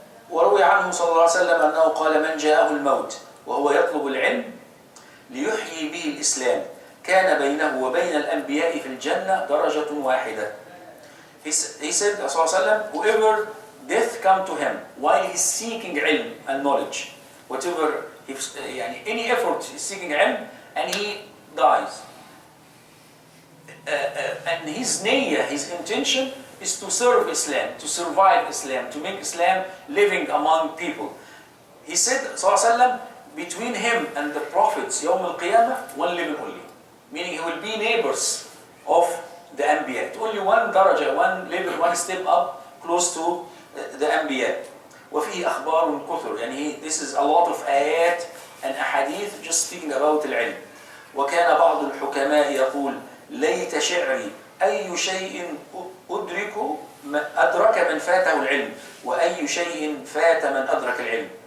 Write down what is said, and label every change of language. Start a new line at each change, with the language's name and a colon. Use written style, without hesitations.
Arabic: وروي عنه صلى الله عليه وسلم أنه قال من جاءه الموت وهو يطلب العلم ليحيي به الإسلام كان بينه وبين الأنبياء في الجنة درجة واحدة.
English: He said,
Arabic: صلى الله عليه وسلم,
English: whoever death come to him while he's seeking ilm and knowledge, whatever, any effort he's seeking ilm, and he dies, and his niyyah, his intention is to serve Islam, to survive Islam, to make Islam living among people. He said, sallallahu between him and the prophets, Yawm al-Qiyamah, one level only. Meaning he will be neighbors of the Anbiya. Only one daraja, one level, one step up, close to the Anbiya.
Arabic: وفيه أخبار كثر.
English: This is a lot of ayat and ahadith just speaking about العلم.
Arabic: وكان بعض الحكماء يقول ليت شعري أي شيء أدرك من فاته العلم وأي شيء فات من أدرك العلم.